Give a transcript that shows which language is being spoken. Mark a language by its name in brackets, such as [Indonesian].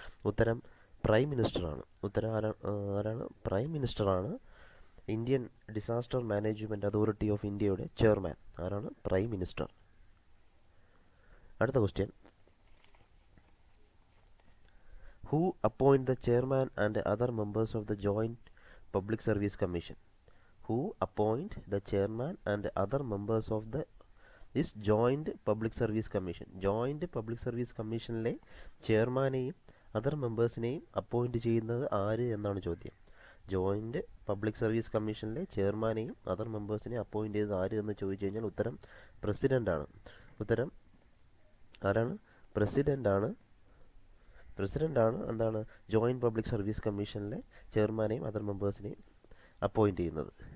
[Malayalam] ഉത്തരം പ്രൈം മിനിസ്റ്ററാണ്. ഉത്തരം ആരാണ്? Prime മിനിസ്റ്ററാണ് Indian disaster management authority of ഇന്ത്യയുടെ ചെയർമാൻ. ആരാണ്? Prime minister. അടുത്ത question, [English] Who appoint the chairman and other members of the joint public service commission? Who appoint the chairman and other members of this joint public service commission? [Malayalam] Joint public service commissionലെ ചെയർമാനെയും other മെമ്പേഴ്സിനെയും appoint ചെയ്യുന്നത് ആര് എന്നാണ് ചോദ്യം. Joint public service കമ്മീഷനിലെ ചെയർമാനെയും other മെമ്പേഴ്സിനെയും appoint ചെയ്തത് ആര് എന്ന് ചോദിച്ചു കഴിഞ്ഞാൽ ഉത്തരം പ്രസിഡൻ്റാണ്. ഉത്തരം ആരാണ്? പ്രസിഡൻ്റാണ്. എന്താണ് joint public service കമ്മീഷനിലെ ചെയർമാനെയും other മെമ്പേഴ്സിനെയും appoint ചെയ്യുന്നത്.